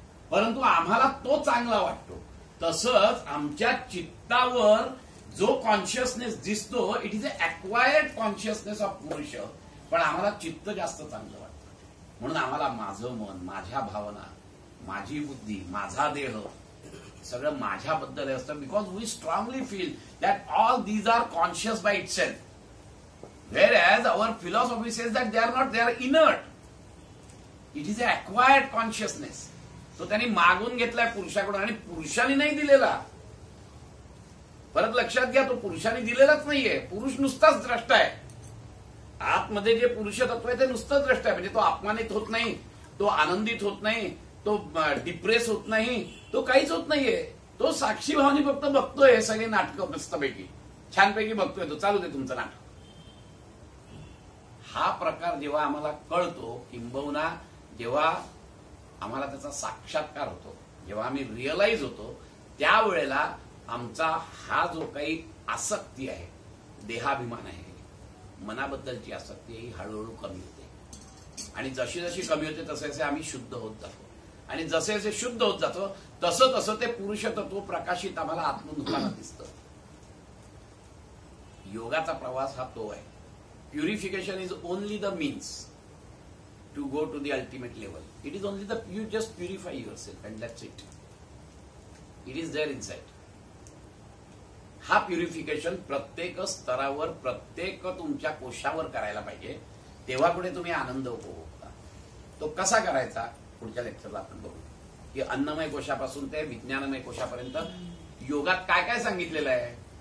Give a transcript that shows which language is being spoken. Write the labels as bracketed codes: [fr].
[mr] परंतु आम्हाला तो चांगला वाटतो. तसंच आमच्या चित्तावर जो कॉन्शियसनेस दिसतो, [en] It is a acquired consciousness of purusha. [mr] पण आम्हाला चित्त जास्त चांगलं वाटतं. म्हणून आम्हाला माझं मन, माझ्या भावना, माझी बुद्धी, माझा देह सगळं माझ्याबद्दल असतं. [en] Because we strongly feel that all these are conscious by itself. whereas our philosophy says that they are not, they are inert. It is a acquired consciousness. [mr] तो त्यांनी मागून घेतलाय पुरुषाकडून आणि पुरुषाने नाही दिलेला. परत लक्षात घ्या, तो पुरुषाने दिलेलाच नाहीये. पुरुष नुसताच द्रष्टा आहे. आतमध्ये जे पुरुष तत्व आहे ते नुसतंच द्रष्टा आहे. म्हणजे तो अपमानित होत नाही, तो आनंदित होत नाही, तो डिप्रेस होत नाही, तो काहीच होत नाहीये. तो साक्षी भावानी फक्त बघतोय. हे सगळे नाटकं मस्तपैकी छानपैकी बघतोय तो. चालू दे तुमचं नाटक. हा प्रकार जेव्हा आम्हाला कळतो, किंबहुना जेव्हा आम्हाला त्याचा साक्षात्कार होतो, जेव्हा आम्ही रिअलाइज होतो, त्यावेळेला आमचा हा जो काही आसक्ती आहे, देहाभिमान आहे, मनाबद्दलची आसक्ती ही हळूहळू कमी होते. आणि जशी जशी कमी होते तसे तसे आम्ही शुद्ध होत जातो. आणि जसे जसे शुद्ध होत जातो तसं तसं ते पुरुष तत्व प्रकाशित आम्हाला आतून होताना दिसतं. योगाचा प्रवास हा तो आहे. [en] Purification is only the means to go to the ultimate level. It is only you just purify yourself and that's it. It is there inside. [mr] हा प्युरिफिकेशन प्रत्येक स्तरावर, प्रत्येक तुमच्या कोशावर करायला पाहिजे. तेव्हा पुढे तुम्ही आनंद उपभोगता. तो कसा करायचा पुढच्या लेक्चरला आपण बघू. की अन्नमय कोशापासून ते विज्ञानमय कोशापर्यंत योगात काय काय सांगितलेलं आहे.